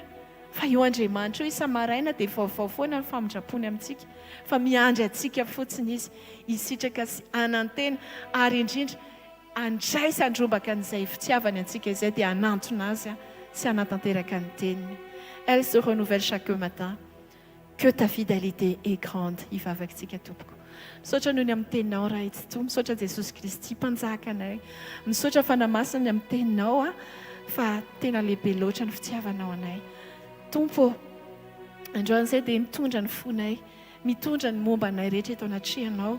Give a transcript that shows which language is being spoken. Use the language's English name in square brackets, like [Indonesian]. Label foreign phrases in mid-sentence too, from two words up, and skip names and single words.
[Malagasy] Fa io Andriamanitra io isa-maraina dia vaovao foana ny famindrapony amintsika, fa miandry antsika fotsiny izy hisitraka sy anantena, ary indrindra andraisa andrombaka an'izay fitiavany antsika izay dia hanantona azy sy hanatanteraka ny teniny. [French] Elle se renouvelle chaque matin. que ta fidélité est grande [Malagasy] hivavakantsika tompoko. Misaotra noho ny amin'ny teninao raha itsy misaotra Jesosy Kristy mpanjaka anay, misaotra fanamasina amin'ny teninao fa tena lehibe loatra ny fitiavanao anay Tompo. Androany izay dia mitondra ny fonay, mitondra ny momba anay rehetra eto anatrehanao.